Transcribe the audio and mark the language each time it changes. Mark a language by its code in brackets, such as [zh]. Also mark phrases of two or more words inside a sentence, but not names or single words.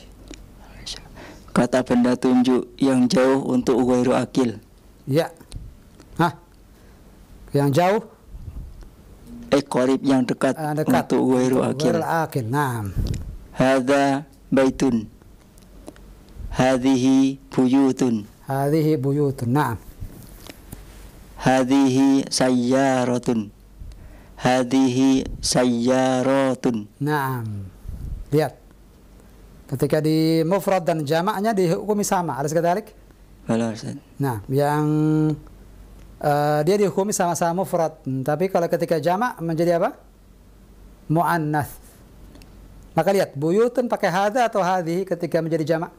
[id] Kata benda tunjuk yang jauh untuk [ar] غير عاقل. [id] Ya. Yang jauh? Qarib yang dekat, untuk [ar] غير عاقل. غير عاقل. نعم. هذا بيت. هذه بيوت. هذه بيوت. نعم. هذه سيارة. هذه سيارة. Naam. [id] Lihat. Ketika di mufrad dan jamaknya dihukumi sama. [ar] أليس كذلك? بلى أستاذ. [id] Nah, yang dia dihukumi sama-sama mufrad. Tapi kalau ketika jamak menjadi apa? [ar] Muannats. [id] Maka lihat, buyutun pakai hadza atau hadhihi ketika menjadi jamak?